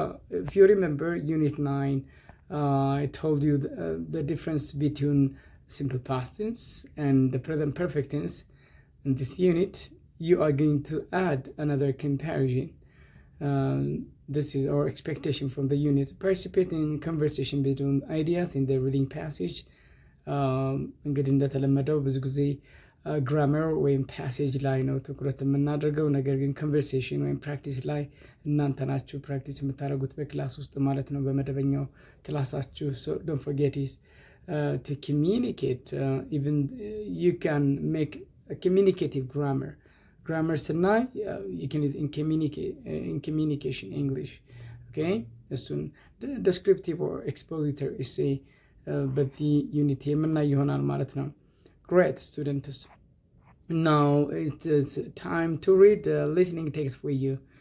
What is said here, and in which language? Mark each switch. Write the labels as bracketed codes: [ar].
[en] If you remember Unit 9, I told you the difference between simple past tense and the present perfect tense. In this unit, you are going to add another comparison. This is our expectation from the unit. Participate in conversation between ideas in the reading passage. [am] እንግዲህ እንደተለመደው ብዙ ጊዜ ግራመር ወይም ፓሴጅ ላይ ነው ትኩረት የምናደርገው። ነገር ግን ኮንቨርሴሽን ወይም ፕራክቲስ ላይ እናንተ ናችሁ ፕራክቲስ የምታደርጉት በክላስ ውስጥ ማለት ነው፣ በመደበኛው ክላሳችሁ። [en] So don't forget is to communicate. Even you can make a communicative grammar. Grammar [am] ስናይ [en] you can use in communication English. Okay? [am] እሱን [en] descriptive or expository essay [am] በዚህ ዩኒት የምናይ ይሆናል ማለት ነው። [en] Great students. Now it's time to read the listening text for you.